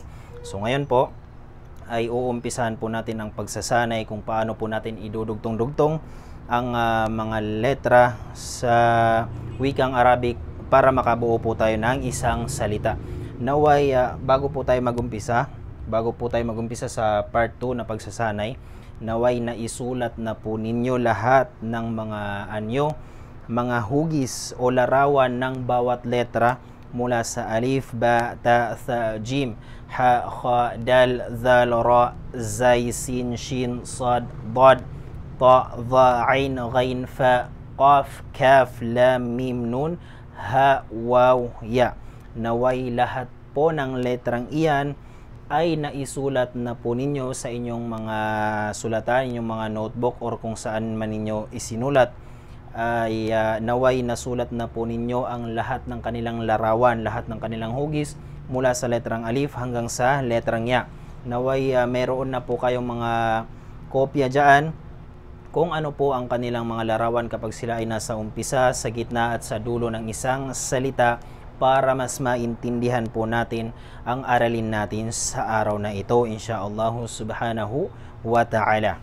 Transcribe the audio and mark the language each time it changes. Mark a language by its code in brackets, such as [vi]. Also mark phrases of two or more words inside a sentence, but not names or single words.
[tl] So ngayon po ay uumpisahan po natin ang pagsasanay kung paano po natin idudugtong-dugtong ang mga letra sa wikang Arabic para makabuo po tayo ng isang salita. Naway bago po tayo magumpisa sa part 2 na pagsasanay, naway na isulat na po ninyo lahat ng mga mga hugis o larawan ng bawat letra mula sa [ar] ألف، باء، تاء, ثاء، جيم، حاء، خاء، دال، ذال، راء, زاي، سين، شين، صاد، ضاد، طاء، ظاء، عين، غين، فاء، قاف، كاف، لام، ميم، نون، هاء، واو، ياء. [tl] Naway lahat po ng letrang iyan ay naisulat na po ninyo sa inyong mga sulatan, inyong mga notebook, or kung saan man ninyo isinulat, ay naway nasulat na po ninyo ang lahat ng kanilang larawan, lahat ng kanilang hugis mula sa letrang alif hanggang sa letrang ya. Naway meron na po kayong mga kopya dyan kung ano po ang kanilang mga larawan kapag sila ay nasa umpisa, sa gitna at sa dulo ng isang salita, para mas maintindihan po natin ang aralin natin sa araw na ito, [ar] إن شاء الله سبحانه وتعالى.